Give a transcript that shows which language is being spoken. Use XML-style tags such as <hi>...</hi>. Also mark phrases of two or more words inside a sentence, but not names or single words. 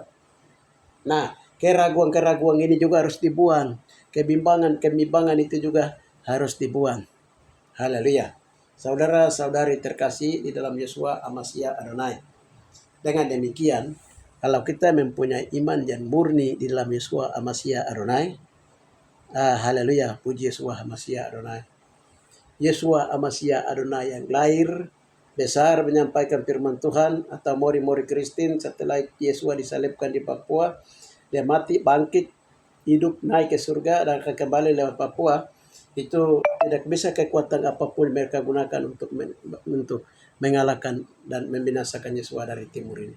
<id>Nah, keraguan-keraguan ini juga harus dibuang. Kebimbangan itu juga harus dibuang. Haleluya. Saudara-saudari terkasih di dalam Yeshua HaMashiach Adonai. Dengan demikian, kalau kita mempunyai iman yang murni di dalam Yeshua HaMashiach Adonai, haleluya, puji Yeshua HaMashiach Adonai. Yeshua HaMashiach Adonai yang lahir besar menyampaikan firman Tuhan, atau mori-mori Kristen setelah Yeshua disalibkan di Papua, dia mati, bangkit, hidup, naik ke surga dan akan kembali lewat Papua. Itu tidak bisa kekuatan apapun mereka gunakan untuk mengalahkan dan membinasakan Yeshua dari timur ini.</id>